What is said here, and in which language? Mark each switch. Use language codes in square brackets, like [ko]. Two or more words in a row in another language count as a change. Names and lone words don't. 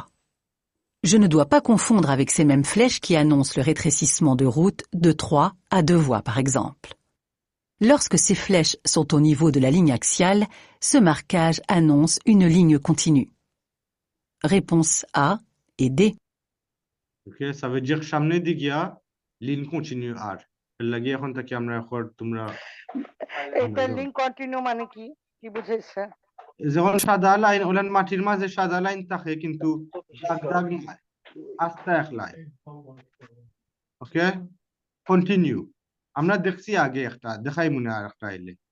[fr] Je ne dois pas confondre avec ces mêmes flèches qui annoncent le rétrécissement de route de 3 à 2 voies, par exemple. Lorsque ces flèches sont au niveau de la ligne axiale, ce marquage annonce une ligne continue. Réponse A et D. Ok, ça veut dire [syl] সামনে দিকে [fr] ligne continue [syl] আর লাগে এখন থেকে আমরা তোমরা এটা [fr] ligne continue [syl] মানে কি কি বুঝাইছে যখন সাদা লাইন ওলান মাটির মাঝে সাদা লাইন থাকে কিন্তু দাগ দাগ নাই আস্তে এক লাইন ওকে কন্টিনিউ আমরা দেখছি আগে একটা দেখাই মনে আর একটা এলে